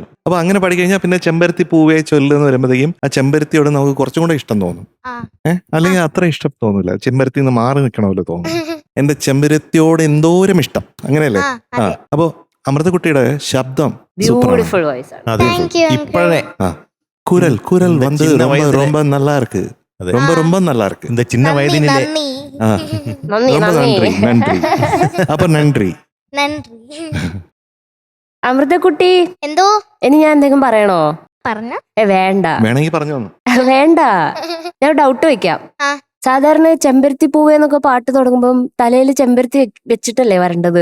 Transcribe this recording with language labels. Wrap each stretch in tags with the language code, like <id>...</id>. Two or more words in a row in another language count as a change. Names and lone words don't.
<ml>അപ്പൊ അങ്ങനെ പാടി കഴിഞ്ഞാൽ പിന്നെ ചെമ്പരത്തി പൂവേ ചൊല്ലെന്ന് വരുമ്പോഴത്തേക്കും ആ ചെമ്പരത്തിയോട് നമുക്ക് കുറച്ചും കൂടെ ഇഷ്ടം തോന്നും. ആ അല്ലെങ്കിൽ അത്ര ഇഷ്ടം തോന്നില്ല, ചെമ്പരത്തി നിന്ന് മാറി നിൽക്കണമല്ലോ തോന്നും. എന്റെ ചെമ്പരത്തിയോട് എന്തോരം ഇഷ്ടം, അങ്ങനെയല്ലേ? ആ, ആ, അതെ. അപ്പൊ അമൃതക്കുട്ടിയുടെ ശബ്ദം സൂപ്പറാണ്.</ml> <en>beautiful voice</en> <ml>ആണ്. അതെ</ml> <en>Thank you, uncle.</en> <ml>ഇപ്പോഴേ</ml> <ta>குரல் குரல் இந்த வந்து சின்ன ரொம்ப வயதுல- ரொம்ப நல்லா இருக்கு,</ta> <ml>അതെ.</ml> <ta>ரொம்ப ரொம்ப நல்லா இருக்கு. இந்த சின்ன</ta> <ml>നന്ദി വയതിനിലെ നന്ദി ആ, നന്ദി</ml> <ta>ரொம்ப നன்றി</ta> <ml>നന്ദി.</ml> <ta>നன்றി. അപ്പൊ നன்றി.</ta> <ml>നന്ദി. അമൃതക്കുട്ടി, എന്തോ ഇനി ഞാൻ എന്തെങ്കിലും പറയണോ? പറഞ്ഞ വേണ്ട വേണമെങ്കിൽ പറഞ്ഞു തന്നു. വേണ്ട, ഞാൻ ഡൗട്ട് വെക്കാം. ആ. സാധാരണ ചെമ്പരത്തി പൂവ് എന്നൊക്കെ പാട്ട് തുടങ്ങുമ്പം തലയിൽ ചെമ്പരത്തി വെച്ചിട്ടല്ലേ വരേണ്ടത്?</ml>